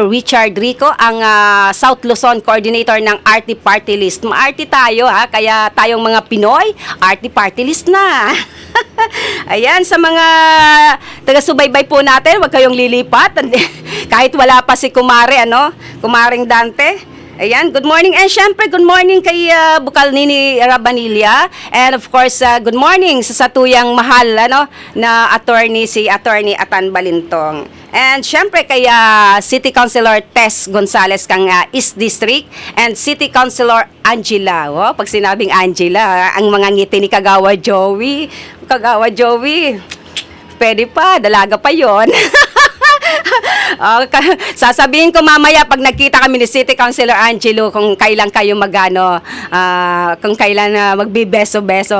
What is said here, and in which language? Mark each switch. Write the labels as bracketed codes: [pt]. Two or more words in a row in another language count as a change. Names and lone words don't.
[tl] Richard Rico, ang South Luzon Coordinator ng RT Party List. Ma-RT tayo kaya tayong mga Pinoy, RT Party List na. Ayan, sa mga taga-subaybay po natin, huwag kayong lilipat. Kahit wala pa si Kumaring Dante. Ayan, [en] good morning. [tl] And syempre, [en] good morning [tl] kay Bukal Nini Rabanilla. [en] And of course, good morning [bik] sa satuyang mahal na attorney, si Attorney Atan Balintong. And syempre kay City Councilor Tess Gonzales kang East District, and City Councilor Angela. [tl] Pag sinabing Angela, ang mga ngiti ni Kagawa Joey. Kagawa Joey, pwede pa, dalaga pa yon. Sasabihin ko mamaya pag nagkita kami ni City Councilor Angelo kung kailan kayo kung kailan magbibeso-beso.